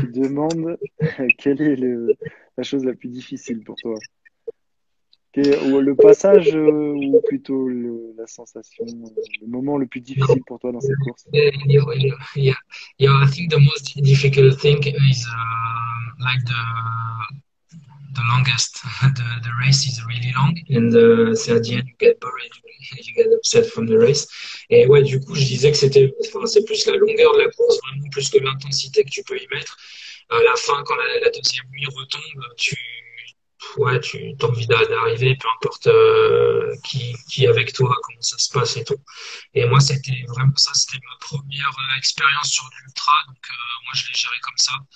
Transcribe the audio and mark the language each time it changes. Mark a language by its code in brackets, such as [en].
[fr] qui demande quelle est la chose la plus difficile pour toi? Ou le passage ou plutôt la sensation, le moment le plus difficile pour toi dans cette course? [en] Yeah, I think the most difficult thing is like the longest. The race is really long, and c'est at the end you get bored, you get upset from the race. [fr] Et ouais, du coup, je disais que c'est plus la longueur de la course, vraiment plus que l'intensité que tu peux y mettre. À la fin, quand la deuxième nuit retombe, tu as envie d'arriver, peu importe qui est avec toi, comment ça se passe et tout. Et moi, c'était vraiment ça, c'était ma première expérience sur l'ultra, donc moi, je l'ai géré comme ça.